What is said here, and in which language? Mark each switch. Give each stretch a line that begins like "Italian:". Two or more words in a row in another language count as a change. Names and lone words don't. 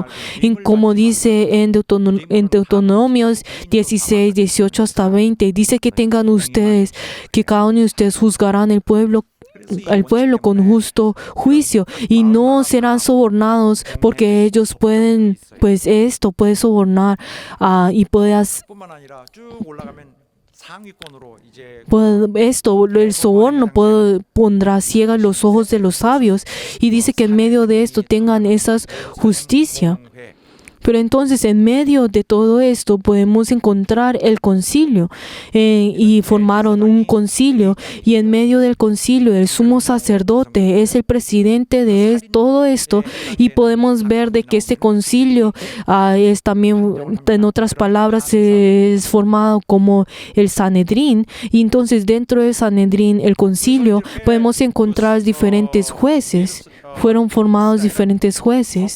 Spanish: Y como dice en Deuteronomios 16, 18 hasta 20, dice que tengan ustedes, que cada uno de ustedes juzgarán al pueblo con justo juicio y no serán sobornados, porque ellos pueden, pues esto puede sobornar y
Korean: 뿐만 아니라 쭉 올라가면 상위권으로 이제
Spanish: el soborno pondrá ciegas los ojos de los sabios, y dice que en medio de esto tengan esa justicia.
Korean: 공회,
Spanish: Pero entonces en medio de todo esto podemos encontrar el concilio, y formaron un concilio, y en medio del concilio el sumo sacerdote es el presidente de todo esto, y podemos ver de que este concilio es también, en otras palabras, es formado como el Sanedrín, y entonces dentro del Sanedrín, el concilio, podemos encontrar diferentes jueces, fueron formados diferentes jueces.